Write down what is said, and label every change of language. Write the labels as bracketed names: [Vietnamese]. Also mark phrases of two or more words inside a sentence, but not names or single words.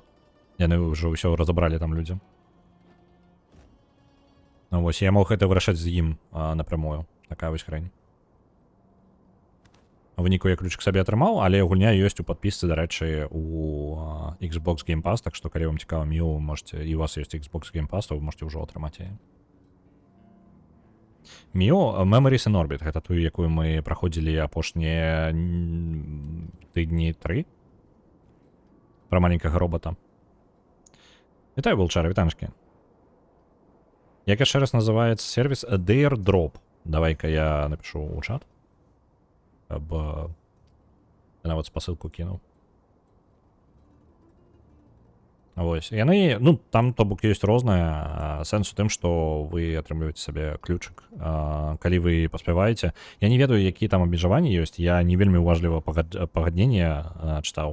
[Belarusian] Яны ўжо ўсё разабралі там людзям. Ну вось, я мог гэта вырашаць з ім напрямую. Такая вось хрень. У выніку я ключ к сабе атрымаў, але гульня ёсць у падпісцы, дарэчы, у Xbox Game Pass, так што калі вам цікава Міо, [Russian] вы можете, [Belarusian] і у вас ёсць Xbox Game Pass, то [Russian] вы можете [Belarusian] ўжо атрымаць яе. Міо, Memories in Orbit, гэта тую, якую мы праходзілі апошнія тыдні 3. Пра маленькага робота. Вітаю, Волчар, вітанчкі. Як яшчэ раз называецца сервіс Airdrop. [Russian] Давай-ка я напишу у чат. [Belarusian] Каб нават спасылку кінуў. Вось. Яны, ну, там, то бок, ёсць рознае. Сэнс у тым, што вы атрымліваеце сабе ключык. Калі вы паспяваеце. Я не ведаю, якія там абмежаванні ёсць. Я не вельмі уважліва пагадненне чытаў.